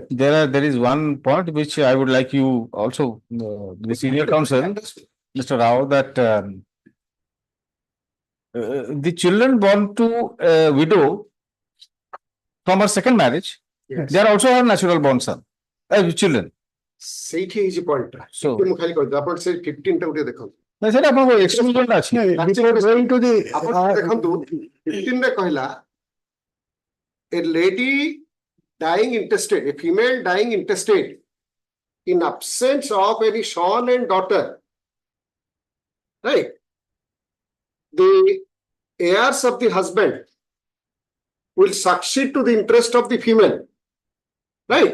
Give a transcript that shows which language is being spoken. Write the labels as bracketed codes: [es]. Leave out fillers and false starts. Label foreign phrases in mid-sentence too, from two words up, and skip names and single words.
[en] There is one point which I would like you also, the senior counsel, Mr. Rao, that the children born to a widow from her second marriage, Yes. they are also her natural born son, children. [or] ସେଇଠି ହେଇଛି point ଟା [en] So- [or] ମୁଁ ଖାଲି କହିବି ଆପଣ ସେ 15 ଟା ଗୋଟେ ଦେଖନ୍ତୁ ନା ସେଟା ଆପଣଙ୍କ exclusion ଅଛି। [en] Before going to the [or] ଆପଣ ଦେଖନ୍ତୁ 15 ରେ କହିଲା [en] a lady dying intestate, a female dying intestate in absence of any son and daughter, right? The heirs of the husband will succeed to the interest of the female, right?